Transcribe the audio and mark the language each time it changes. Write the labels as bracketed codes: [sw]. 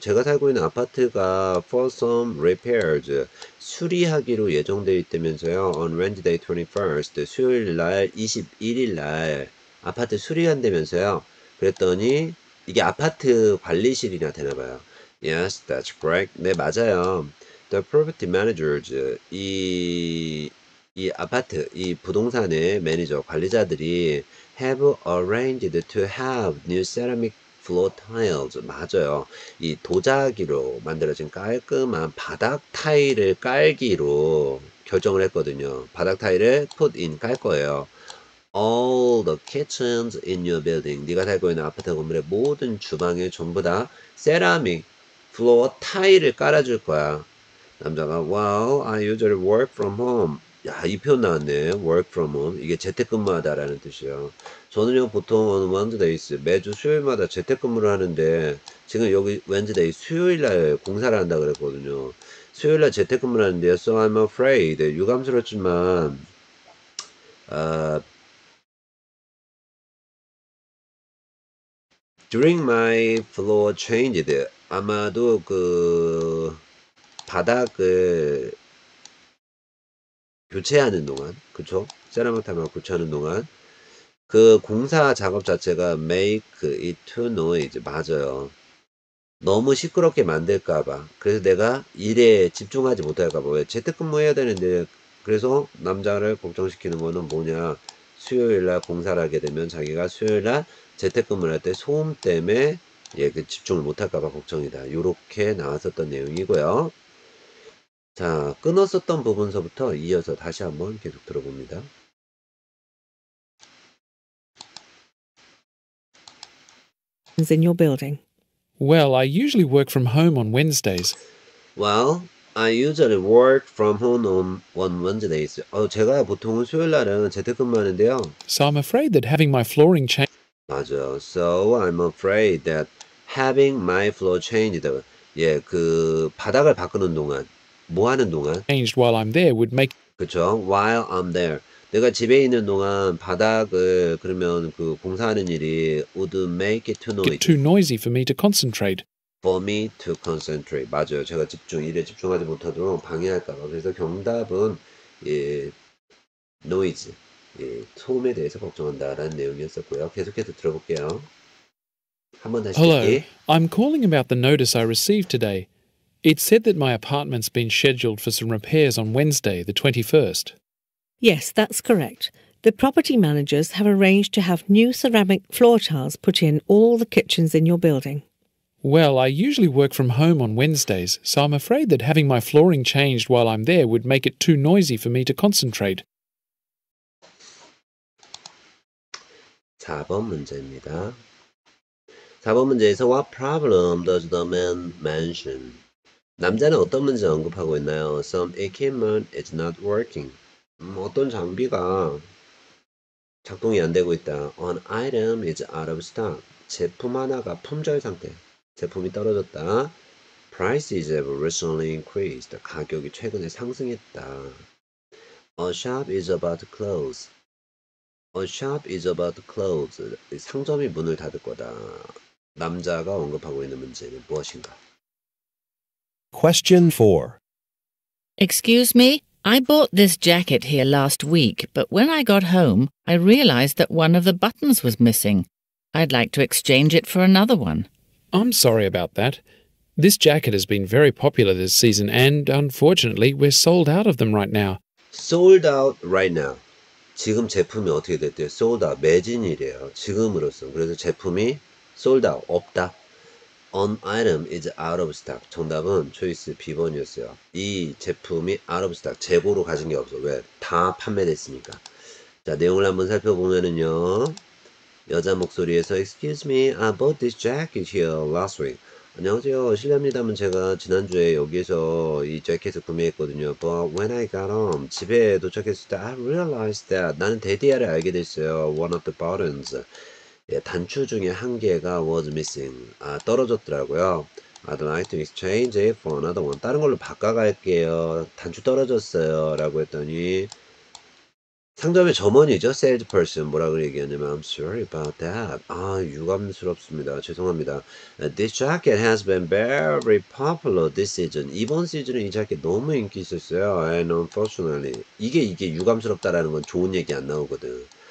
[ko] 제가 살고 있는 아파트가 [en] for some repairs. [ko] 수리하기로 예정되어 있다면서요. [en] On Wednesday 21st. [ko] 수요일날 21일날 아파트 수리한다면서요. 그랬더니 이게 아파트 관리실이나 되나봐요. [en] Yes, that's correct. [ko] 네, 맞아요. [en] The property managers, [ko] 이 아파트, 이 부동산의 매니저, 관리자들이 [en] have arranged to have new ceramic floor tiles. [ko] 맞아요. 이 도자기로 만들어진 깔끔한 바닥 타일을 깔기로 결정을 했거든요. 바닥 타일을 [en] put in [ko] 깔 거예요. [en] All the kitchens in your building. [ko] 네가 살고 있는 아파트 건물의 모든 주방에 전부 다 세라믹 플로어 타일을 깔아줄 거야. 남자가 [en] Wow, I usually work from home. [ko] 야, 이 표현 나왔네. [en] Work from home. [ko] 이게 재택근무하다라는 뜻이에요. 저는요 보통 [en] on Wednesdays [ko] 매주 수요일마다 재택근무를 하는데 지금 여기 [en] Wednesday [ko] 수요일날 공사를 한다 그랬거든요. 수요일날 재택근무를 하는데요. [en] So I'm afraid. [ko] 유감스럽지만 [en] During my floor changed. [ko] 아마도 그 바닥을 교체하는 동안, 그쵸? 세라믹 타일을 교체하는 동안 그 공사 작업 자체가 [en] make it too noise. [ko] 맞아요. 너무 시끄럽게 만들까봐. 그래서 내가 일에 집중하지 못할까봐. 왜 재택근무해야 되는데 그래서 남자를 걱정시키는 거는 뭐냐? 수요일날 공사를 하게 되면 자기가 수요일날 재택근무를 할 때 소음 때문에 그 집중을 못할까봐 걱정이다. 요렇게 나왔었던 내용이고요. 자, 끊었었던 부분서부터 이어서 다시 한번 계속 들어봅니다. [en] in your building? Well, I usually work from home on Wednesdays. Well, I usually work from home on Wednesdays. [ko] 제가 보통 수요일 날은 재택근무하는데요. [en] So I'm afraid that having my flooring [ko] 맞아요. [en] So I'm afraid that having my floor changed. [ko] 예, 그 바닥을 바꾸는 동안, 뭐 하는 동안? [en] changed while I'm there would make [ko] 그쵸? [en] While I'm there. [ko] 내가 집에 있는 동안 바닥을 그러면 그 공사하는 일이 [en] would make it too it noisy too noisy for me to concentrate. for me to concentrate. [ko] 맞아요. 제가 일에 집중하지 못하도록 방해할까봐. 그래서 정답은 예, [en] noise, [ko] 예, 소음에 대해서 걱정한다라는 내용이었었고요. 계속해서 들어볼게요. 한 번 다시 [en] Hello, [ko] 듣기. [en] I'm calling about the notice I received today. It said that my apartment's been scheduled for some repairs on Wednesday, the 21st. Yes, that's correct. The property managers have arranged to have new ceramic floor tiles put in all the kitchens in your building. Well, I usually work from home on Wednesdays, so I'm afraid that having my flooring changed while I'm there would make it too noisy for me to concentrate. [ko] 4번 문제입니다. 4번 문제에서 [en] What problem does the man mention? [ko] 남자는 어떤 문제를 언급하고 있나요? [en] Some equipment is not working. [ko] 어떤 장비가 작동이 안 되고 있다. [en] An item is out of stock. [ko] 제품 하나가 품절 상태. 제품이 떨어졌다. [en] Prices have recently increased. [ko] 가격이 최근에 상승했다. [en] A shop is about to close. A shop is about to close. [ko] 상점이 문을 닫을 거다. 남자가 언급하고 있는 문제는 무엇인가? [en] Question 4. Excuse me? I bought this jacket here last week, but when I got home, I realized that one of the buttons was missing. I'd like to exchange it for another one. I'm sorry about that. This jacket has been very popular this season and, unfortunately, we're sold out of them right now. Sold out right now. [ko] 지금 제품이 어떻게 됐대요? [en] Sold out. [ko] 매진이래요. 지금으로서. 그래서 제품이 sold out. 없다. [en] An item is out of stock. [ko] 정답은 초이스 B번이었어요. 이 제품이 [en] out of stock. [ko] 재고로 가진 게 없어. 왜? 다 판매됐으니까. 자, 내용을 한번 살펴보면은요. 여자 목소리에서 [en] Excuse me, I bought this jacket here last week. [ko] 안녕하세요. 실례합니다만 제가 지난주에 여기에서 이 재킷을 구매했거든요. [en] But when I got home, [ko] 집에 도착했을 때 [en] I realized that [ko] 나는 대디아를 알게 됐어요. [en] One of the buttons. [ko] 예, 단추 중에 한 개가 [en] was missing. [ko] 떨어졌더라고요. [en] I'd like to exchange it for another one. [ko] 다른 걸로 바꿔갈게요. 단추 떨어졌어요. 라고 했더니 상점의 점원이죠. [en] salesperson [ko] 뭐라고 얘기하냐면 [en] I'm sorry about that. [ko] 유감스럽습니다. 죄송합니다. [en] This jacket has been very popular this season. [ko] 이번 시즌에 이 자켓 너무 인기 있었어요. [en] And unfortunately [ko] 이게 유감스럽다라는 건 좋은 얘기 안 나오거든.